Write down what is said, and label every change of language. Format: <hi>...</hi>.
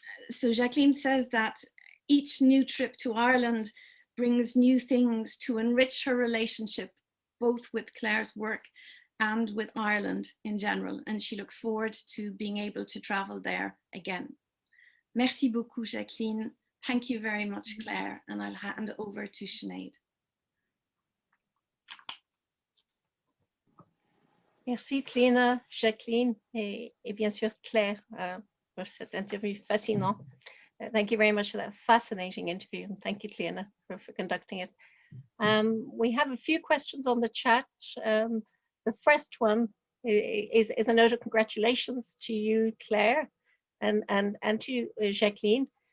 <en>So Jacqueline says that each new trip to Ireland brings new things to enrich her relationship, both with Claire's work and with Ireland in general. And she looks forward to being able to travel there again.</en> <fr>Merci beaucoup, Jacqueline.</fr> <en>Thank you very much, Claire. And I'll hand over to Sinead.</en> <fr>Merci Clíona, Jacqueline et bien sûr Claire for cette interview fascinant.</fr> <en>Thank you very much for that fascinating interview, and thank you Clíona for conducting it. We have a few questions on the chat. The first one is a note of congratulations to you, Claire, and to you, Jacqueline.</en>